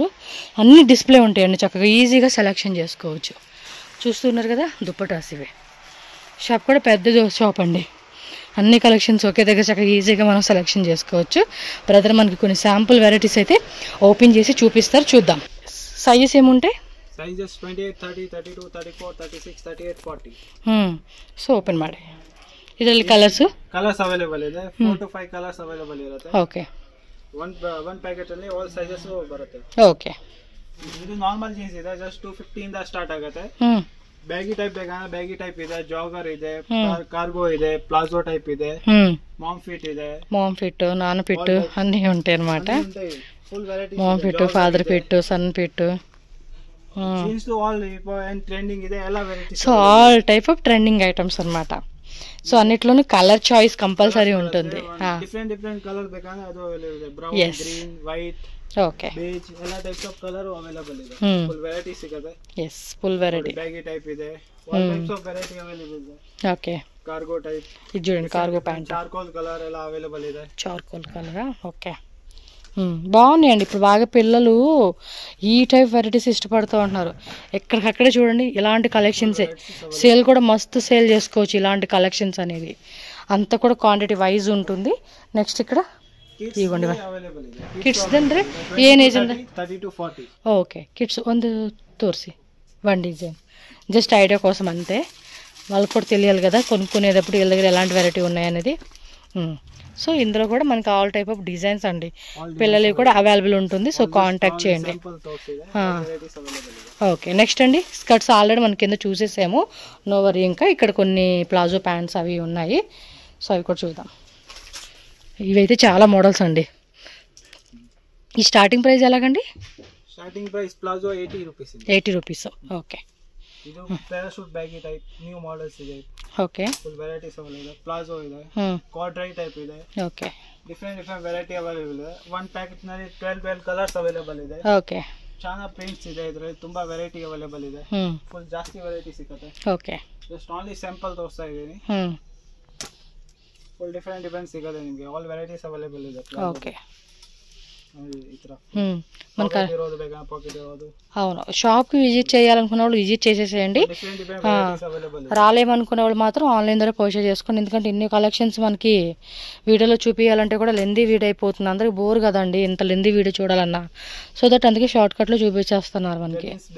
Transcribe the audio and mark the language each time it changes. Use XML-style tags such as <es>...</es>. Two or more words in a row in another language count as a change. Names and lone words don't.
<te>అన్నీ డిస్ప్లే ఉంటాయండి, చక్కగా</te> <en>easyగా selection</en> <te>చేసుకోవచ్చు. చూస్తున్నారు కదా దుప్పటాస్ ఇవే. షాప్ కూడా పెద్ద షాప్ అండి. అన్ని కలెక్షన్స్ ఒకే దగ్గర చక్కగా ఈజీగా మనం సెలెక్షన్ చేసుకోవచ్చు. బ్రదర్ మనకి కొన్ని</te> <en>sample varieties</en> <te>అయితే ఓపెన్ చేసి చూపిస్తారు, చూద్దాం. సైజెస్ ఏముంటాయి?</te> <en>Sizes 28, 30, 32, 34, 36, 38, 40. so open</en> <kn>ಮಾಡಿ. ಇದರಲ್ಲಿ ಕಲರ್ಸ್ ಅವೈಲೇಬಲ್ ಇದೆ.</kn> <en>4 to 5 colours available</en> <kn>ಇರುತ್ತೆ. ಓಕೆ.</kn> <en>one packet</en> <kn>ಅಲ್ಲಿ</kn> <en>all sizes</en> <kn>ಬರುತ್ತೆ. ಓಕೆ. ಇದು</kn> <en>normal jeans</en> <kn>ಇದೆ, ಜಸ್ಟ್ 250 ಇಂದ ಸ್ಟಾರ್ಟ್ ಆಗುತ್ತೆ.</kn> <en>baggy type</en> <kn>ಬೇಕಾದ್ರೆ</kn> <en>baggy type</en> <kn>ಇದೆ, ಜಾಗರ್ ಇದೆ, ಕಾರ್ಗೋ ಇದೆ,</kn> <en>palazzo type</en> <kn>ಇದೆ,</kn> <en>mom fit,</en> <te>నాన్న ఫిట్ అన్నీ ఉంటాయి అన్నమాట.</te> <en>full variety. mom fit, father fit, son fit. jeans all trending</en> <kn>ಇದೆ, ಎಲ್ಲ వెరైటీస్.</kn> <en>so all type of trending items</en> <te>అన్నమాట. సో అన్నిట్లోనూ</te> <en>colour choice compulsory</en> <te>ఉంటుంది.</te> <en>different colour</en> <kn>ಬೇಕಾದ್ರೆ ಅದು ಅವೈಲೇಬಲ್ ಇದೆ.</kn> <en>brown, green, white,</en> <kn>ಓಕೆ, ಬೇಜ್ ಎಲ್ಲ</kn> <en>types of colour available</en> <kn>ಇದೆ.</kn> <en>full variety</en> <kn>ಸಿಗುತ್ತೆ.</kn> <en>yes, full variety. baggy type</en> <kn>ಇದೆ,</kn> <en>all types of variety available</en> <kn>ಇದೆ. ಓಕೆ.</kn> <en>cargo type</en> <te>ఇది చూడండి,</te> <en>cargo pant, charcoal colour</en> <kn>ಎಲ್ಲ అవైలేబల్ ಇದೆ.</kn> <en>charcoal colourా?</en> <te>ఓకే. బాగున్నాయండి. ఇప్పుడు బాగా పిల్లలు ఈ</te> <en>type varieties</en> <te>ఇష్టపడుతూ ఉంటున్నారు. ఎక్కడికక్కడే చూడండి ఇలాంటి కలెక్షన్సే. సేల్ కూడా మస్తు సేల్ చేసుకోవచ్చు ఇలాంటి కలెక్షన్స్ అనేది. అంతా కూడా</te> <en>quantity wise</en> <te>ఉంటుంది. నెక్స్ట్ ఇక్కడ ఇవ్వండి</te> <kn>ಕಿಡ್ಸ್ ಅಂದ್ರೆ ಏನ್ ಏಜ್ ಅಂದ್ರೆ 30 to 40. ಓಕೆ. ಕಿಡ್ಸ್ ಒಂದು ತೋರಿಸಿ,</kn> <en>one design, just idea</en> <te>కోసం అంతే. వాళ్ళకి కూడా తెలియాలి కదా కొనుక్కునేటప్పుడు వీళ్ళ దగ్గర ఎలాంటి వెరైటీ ఉన్నాయనేది. సో ఇందులో కూడా మనకి</te> <en>all type of designs</en> <te>అండి, పిల్లలకి కూడా అవైలబుల్ ఉంటుంది.</te> <en>so contact</en> <te>చేయండి. ఓకే. నెక్స్ట్ అండి స్కర్ట్స్ ఆల్రెడీ మనకి కింద చూసేసాము,</te> <en>no worry.</en> <te>ఇంకా ఇక్కడ కొన్ని</te> <en>palazzo pants</en> <te>అవి ఉన్నాయి. సో అవి కూడా చూద్దాం. ఇవైతే చాలా మోడల్స్ అండి. ఈ</te> <en>starting price</en> <te>ఎలాగండి?</te> <en>starting price palazzo 80 rupees. 80 rupees. okay.</en> <kn>ಇದು</kn> <en>parachute baggy type new models</en> <kn>ಇದೆ. ಓಕೆ.</kn> <en>full varieties available</en> <kn>ಇದೆ. ಪ್ಲಾಜೋ ಇದೆ,</kn> <en>corduroy type</en> <kn>ಇದೆ. ಓಕೆ.</kn> <en>different variety available</en> <kn>ಇದೆ.</kn> <en>one packet</en> <kn>ನಲ್ಲಿ</kn> <en>12 colours available</en> <kn>ಇದೆ. ಓಕೆ. ಚೆನ್ನಾಗಿ ಪ್ರಿಂಟ್ಸ್ ಇದೆ, ಇದರಲ್ಲಿ ತುಂಬಾ</kn> <en>variety available</en> <kn>ಇದೆ. ಫುಲ್ ಜಾಸ್ತಿ ವೆರೈಟಿ ಸಿಗುತ್ತೆ. ಓಕೆ.</kn> <en>just only sample</en> <kn>ತೋರಿಸ್ತಾ ಇದ್ದೀನಿ.</kn> <en>full different</en> <kn>ಸಿಗುತ್ತೆ ನಿಮಗೆ.</kn> <en>all varieties available</en> <kn>ಇದೆ. ಓಕೆ.</kn> <te>అవును. షాప్కి విజిట్ చేయాలనుకున్న వాళ్ళు విజిట్ చేసేసేయండి. రాలేమనుకునే వాళ్ళు మాత్రం ఆన్లైన్ ద్వారా పర్చేజ్ చేసుకోండి. ఎందుకంటే ఇన్ని కలెక్షన్స్ మనకి వీడియోలో చూపించాలంటే కూడా</te> <en>lengthy video</en> <te>అయిపోతుంది. అందరికి బోర్ కదండి ఇంత</te> <en>lengthy video</en> <te>చూడాలన్నా.</te> <en>so that</en> <te>అందుకే షార్ట్ కట్లో చూపించేస్తున్నారు మనకి.</te>